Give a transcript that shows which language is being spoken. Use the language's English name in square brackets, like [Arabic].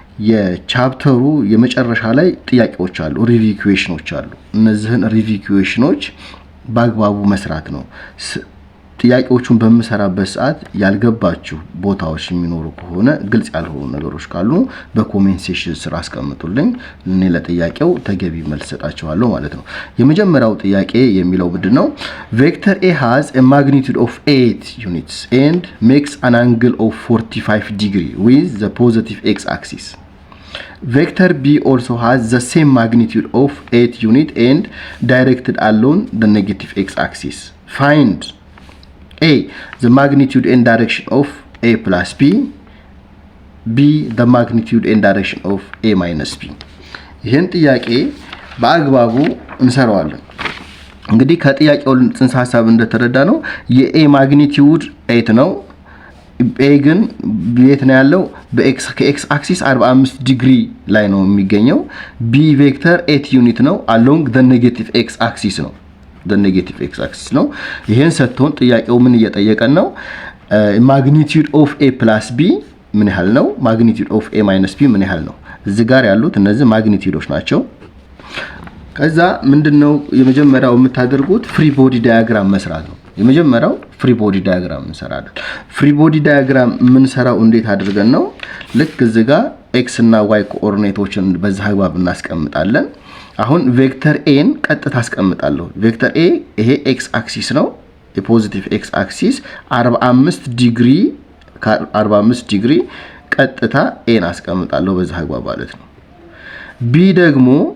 [Amharic] የቻፕተሩ የመጨረሻ ላይ ጥያቄዎች አሉ፣ ሪቪው ኢኩዌሽኖች አሉ። እነዚህን ሪቪው ኢኩዌሽኖች በአግባቡ መስራት ነው። ጥያቄዎቹን በመሰራበት ሰዓት ያልገባችሁ ቦታዎች የሚኖሩ ከሆነ ግልጽ ያልሆኑ ነገሮች ካሉ በኮሜንት ሴክሽን ስር አስቀምጡልኝ። እኔ ለጥያቄው ተገቢ መልስ ሰጣችኋለሁ ማለት ነው። የመጀመሪያው ጥያቄ የሚለው ምንድነው? [English] ቬክተር A has a magnitude of 8 units and makes an angle of 45 degree with the positive x-axis. Vector B also has the same magnitude of 8 unit and directed along the negative x-axis. Find A, the magnitude and direction of A plus B. B, the magnitude and direction of A minus B. [Amharic] ይህን ጥያቄ በአግባቡ እንሰራዋለን። እንግዲህ ከጥያቄው ጽንሰ ሐሳብ እንደተረዳ ነው የA ማግኒቲዩድ 8 ነው። A ግን ቤት ነው ያለው ከኤክስ አክሲስ 45 ዲግሪ ላይ ነው የሚገኘው። B ቬክተር 8 ዩኒት ነው [English] along the negative x axis [Amharic] ነው። [English] the x axis [Amharic] ነው። ይሄን ሰጥቶን ጥያቄው ምን እየጠየቀን ነው? [English] magnitude of A plus B [Amharic] ምን ያህል ነው? [English] magnitude of A minus B ምን ያህል ነው? [Amharic] እዚህ ጋር ያሉት እነዚህ ማግኒቲዩዶች ናቸው። ከዛ ምንድነው የመጀመሪያው የምታደርጉት ፍሪ ቦዲ ዳያግራም መስራት ነው። የመጀመሪያው ፍሪ ቦዲ ዳያግራም እንሰራለን። ፍሪ ቦዲ ዳያግራም የምንሰራው እንዴት አድርገን ነው? ልክ እዚህ ጋር x እና y ኮኦርዲኔቶችን በዛ አግባብ እናስቀምጣለን። አሁን ቬክተር ኤን ቀጥታ አስቀምጣለሁ። ቬክተር ኤ ይሄ ኤክስ አክሲስ ነው። የፖዚቲቭ ኤክስ አክሲስ 45 ዲግሪ ቀጥታ ኤን አስቀምጣለሁ በዛ አግባብ ማለት ነው። ቢ ደግሞ